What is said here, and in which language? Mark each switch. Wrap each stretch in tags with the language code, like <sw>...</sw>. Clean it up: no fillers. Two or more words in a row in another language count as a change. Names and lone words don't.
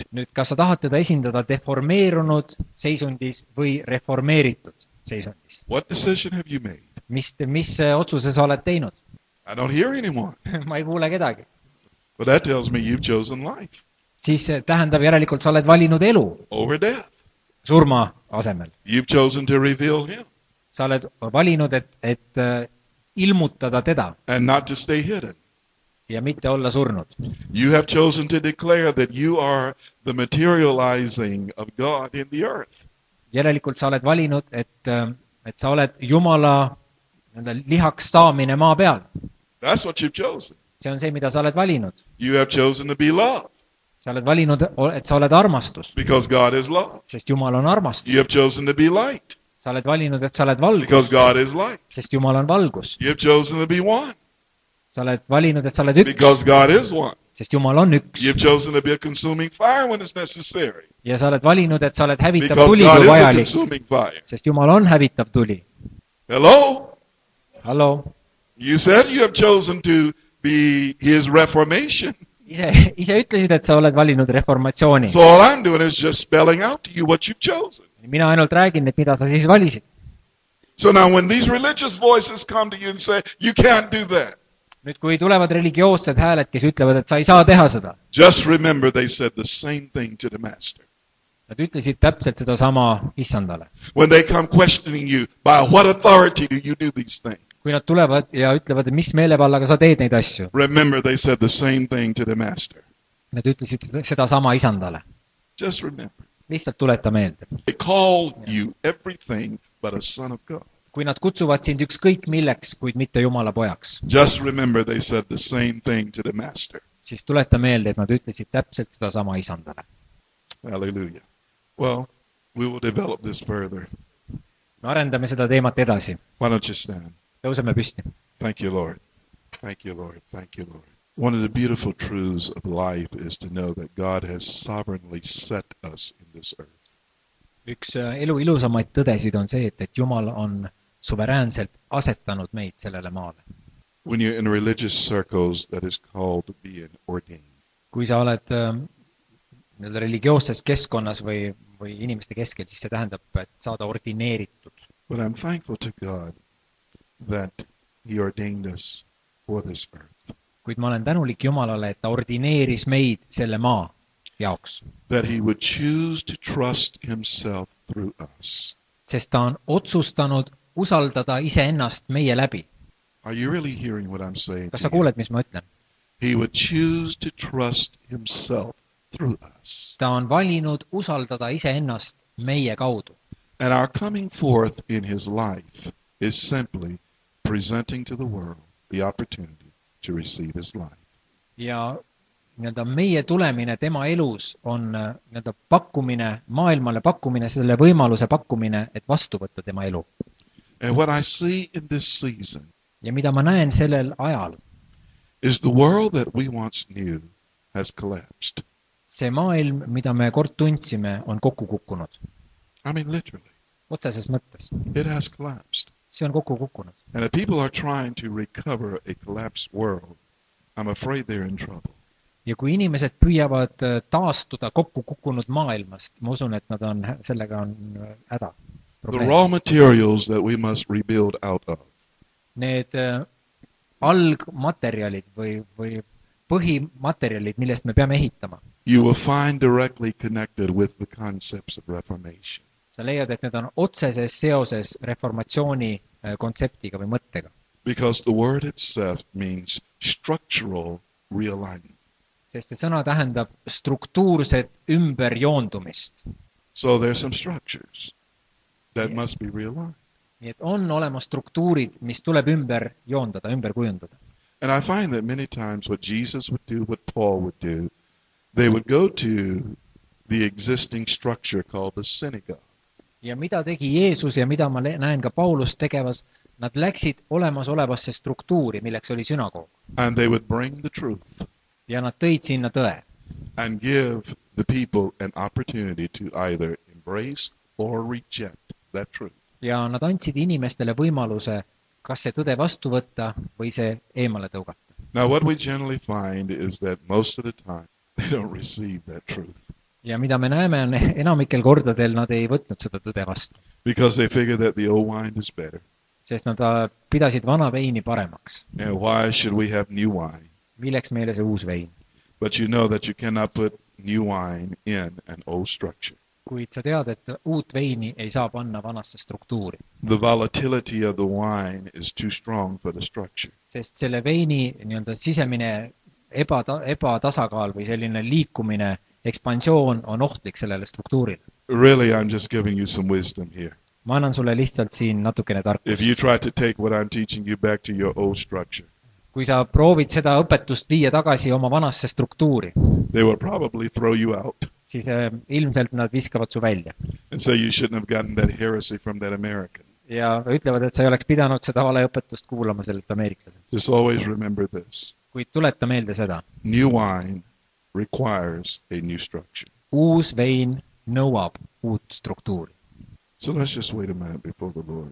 <et>Nüüd, kas sa tahad teda esindada deformeerunud seisundis või reformeeritud seisundis?</et> <en>What decision have you made?</en> <et>Mis otsuse sa oled teinud?</et> <en>I don't hear anyone.</en> <et>Ma ei kuule kedagi.</et> <en>Well, that tells me you've chosen life</en> <et>Siis tähendab järelikult, sa oled valinud elu</et> <en>over death.</en> <et>surma asemel.</et> <en>You've chosen to reveal him</en> <et>Sa oled valinud, et ilmutada teda</et> <en>and not to stay hidden.</en> <et>ja mitte olla surnud.</et> <en>You have chosen to declare that you are the materializing of God in the earth.</en> <et>Järelikult sa oled valinud, et sa oled Jumala lihaks saamine maa peal.</et> <en>That's what you've chosen.</en> <et>See on see, mida sa oled valinud.</et> <en>You have chosen to be love</en> <et>Sa oled valinud, et sa oled armastus,</et> <en>because God is love.</en> <et>sest Jumal on armastus.</et> <en>You have chosen to be light</en> <et>Sa oled valinud, et sa oled valgus,</et> <en>because God is light.</en> <et>sest Jumal on valgus.</et> <en>You have chosen to be one</en> <et>Sa oled valinud, et sa oled üks,</et> <en>because God is one.</en> <et>sest Jumal on üks.</et> <en>You've chosen to be a consuming fire when it's necessary</en> <et>Ja sa oled valinud, et sa oled hävitav</et> <en>because</en> <et>tuli,</et> <en>God</en> <et>kui</et> <en>is a</en> <et>vajalik,</et> <en>consuming fire.</en> <et>sest Jumal on hävitav tuli.</et> <en>Hello?</en> <et>Hallo?</et> <en>You said you have chosen to be his reformation.</en> <et>Ise ütlesid, et sa oled valinud reformatsiooni.</et> <en>So all I'm doing is just spelling out to you what you've chosen.</en> <et>Mina ainult räägin, et mida sa siis valisid.</et> <en>So now when these religious voices come to you and say, you can't do that,</en> <et>Nüüd, kui tulevad religioossed hääled, kes ütlevad, et sa ei saa teha seda,</et> <en>just remember they said the same thing to the master.</en> <et>nad ütlesid täpselt seda sama issandale.</et> <en>When they come questioning you, by what authority do you do these things?</en> <et>Kui nad tulevad ja ütlevad, et mis meelevallaga sa teed neid asju,</et> <en>Remember they said the same thing to the master.</en> <et>nad ütlesid seda sama isandale.</et> <en>Just remember.</en> <et>Lihtsalt tuleta meelde.</et> <en>They call you everything but a son of God.</en> <et>Kui nad kutsuvad sind ükskõik milleks, kuid mitte Jumala pojaks,</et> <en>Just remember they said the same thing to the master.</en> <et>siis tuleta meelde, et nad ütlesid täpselt seda sama isandale.</et> <en>Hallelujah. Well, we will develop this further.</en> <et>Me arendame seda teemat edasi.</et> <en>Why don't you stand?</en> <et>Tõuseme püsti.</et> <en>Thank you, Lord. Thank you, Lord. Thank you, Lord. One of the beautiful truths of life is to know that God has sovereignly set us in this earth.</en> <et>Üks elu ilusamaid tõdesid on see, et Jumal on suveräänselt asetanud meid sellele maale.</et> <en>When you're in religious circles, that is called being ordained.</en> <et>Kui sa oled religioosses keskkonnas või inimeste keskel, siis see tähendab, et saada ordineeritud.</et> <en>But I'm thankful to God that He ordained us for this earth.</en> <et>Kuid ma olen tänulik Jumalale, et ta ordineeris meid selle maa jaoks.</et> <en>That He would choose to trust Himself through us.</en> <et>Sest ta on otsustanud usaldada iseennast meie läbi.</et> <en>Are you really hearing what I'm saying</en> <et>kas</et> <en>to</en> <et>sa</et> <en>you?</en> <et>kuuled, mis ma ütlen?</et> <en>He would choose to trust himself through us.</en> <et>ta on valinud usaldada iseennast meie kaudu.</et> <en>And our coming forth in his life is simply presenting to the world the opportunity to receive his life.</en> <et>ja nii-öelda meie tulemine tema elus on nii-öelda pakkumine, maailmale pakkumine, selle võimaluse pakkumine, et vastu võtta tema elu.</et> <en>And what I see in this season</en> <et>ja mida ma näen sellel ajal,</et> <en>is the world that we once knew has collapsed.</en> <et>see maailm, mida me kord tundsime, on kokku kukkunud.</et> <en>I mean, literally,</en> <et>otseses mõttes.</et> <en>it has collapsed.</en> <et>see on kokku kukkunud.</et> <en>And if people are trying to recover a collapsed world, I'm afraid they're in trouble.</en> <et>ja kui inimesed püüavad taastuda kokku kukkunud maailmast, ma usun, et nad on, sellega on häda.</et> <en>The raw materials that we must rebuild out of.</en> <et>Need algmaterjalid või põhimaterjalid, millest me peame ehitama.</et> <en>You will find directly connected with the concepts of Reformation.</en> <et>sa leiad, et need on otseses seoses reformatsiooni kontseptiga või mõttega.</et> <en>Because the word itself means structural realignment.</en> <et>sest see sõna tähendab struktuurset ümberjoondumist.</et> <en>So there's some structures that Yeah. must be realigned.</en> <et>nii et on olemas struktuurid, mis tuleb ümber joondada, ümber kujundada.</et> <en>And I find that many times what Jesus would do, what Paul would do, they would go to the existing structure called the synagogue.</en> <et>ja mida tegi Jeesus ja mida ma näen ka Paulust tegevas, nad läksid olemasolevasse struktuuri, milleks oli sünagoog.</et> <en>And they would bring the truth</en> <et>ja nad tõid sinna tõe.</et> <en>and give the people an opportunity to either embrace or reject that truth.</en> <et>ja nad andsid inimestele võimaluse kas see tõde vastu võtta või see eemale tõugata.</et> <en>Now what we generally find is that most of the time they don't receive that truth.</en> <et>ja mida me näeme, on enamikel kordadel nad ei võtnud seda tõde vastu.</et> <en>Because they figure that the old wine is better.</en> <et>sest nad pidasid vana veini paremaks.</et> <en>And why should we have new wine?</en> <et>milleks meile see uus vein?</et> <en>But you know that you cannot put new wine in an old structure.</en> <et>kuid sa tead, et uut veini ei saa panna vanasse struktuuri.</et> <en>The volatility of the wine is too strong for the structure.</en> <et>sest selle veini nii-öelda sisemine ebatasakaal või selline liikumine, ekspansioon on ohtlik sellele struktuurile.</et> <en>Really, I'm just giving you some wisdom here.</en> <et>ma annan sulle lihtsalt siin natukene</et> <en>If</en> <et>tarkust.</et> <en>you try to take what I'm teaching you back to your old structure,</en> <et>kui sa proovid seda õpetust viia tagasi oma vanasse struktuuri,</et> <en>they will probably throw you out</en> <et>siis ilmselt nad viskavad su välja.</et> <en>and say you shouldn't have gotten that heresy from that American.</en> <et>ja ütlevad, et sa ei oleks pidanud seda valeõpetust kuulama sellelt ameeriklaselt.</et> <en>Just always remember this.</en> <et>kuid tuleta meelde seda.</et> <en>New wine requires a new structure.</en> <et>uus vein nõuab uut struktuuri.</et> <en>So let's just wait a minute before the Lord.</en>